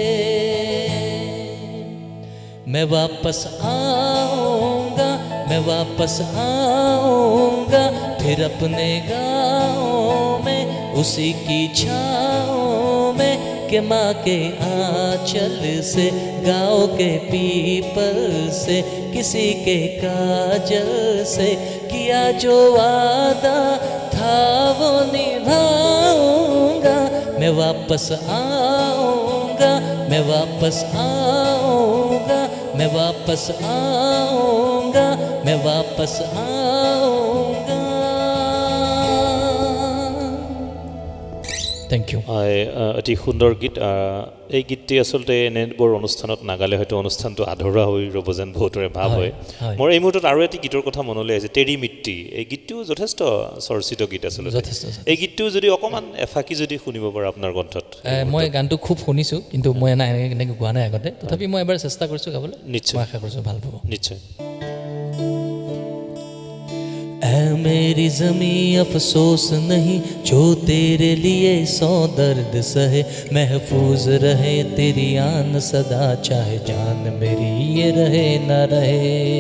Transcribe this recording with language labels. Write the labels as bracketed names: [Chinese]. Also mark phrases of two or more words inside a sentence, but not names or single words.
[Hindi] मैं वापस आऊँगा, मैं वापस आऊँगा फिर अपने गाँव में, उसी की छाँव में कि माँ के आँचल से, गाँव के पीपल से, किसी के काजल से किया जो वादा था वो निभाऊंगा। मैं वापस आऊँगा, मैं वापस आऊँगा, मैं वापस आऊँगा, मैं वापस आऊँगा। [English] thank you. [Assamese] হয় অতি সুন্দৰ গীত। এই গীতটি আচলতে এনেবোৰ অনুষ্ঠানত নাগালে হয়তো অনুষ্ঠানটো আধৰুৱা হৈ ৰ'ব যেন বহুতৰে ভাৱ হয়। মোৰ এই মুহূৰ্তত আৰু এটি গীতৰ কথা মনলৈ আহিছে, তেৰি মিট্টি। এই গীতটিও যথেষ্ট চৰ্চিত গীত আচলতে। এই গীতটিও যদি অকণমান এফাকি যদি শুনিব পাৰে আপোনাৰ কণ্ঠত। মই গানটো খুব শুনিছোঁ, কিন্তু মই এনেকৈ গোৱা নাই আগতে, তথাপি মই এবাৰ চেষ্টা কৰিছোঁ গাবলৈ। নিশ্চয়, মই আশা কৰিছোঁ ভাল পাব। নিশ্চয়। [Hindi] ऐ मेरी ज़मीं अफसोस नहीं जो तेरे लिए 100 दर्द सहे, महफूज रहे तेरी आन सदा, चाहे जान मेरी ये रहे न रहे।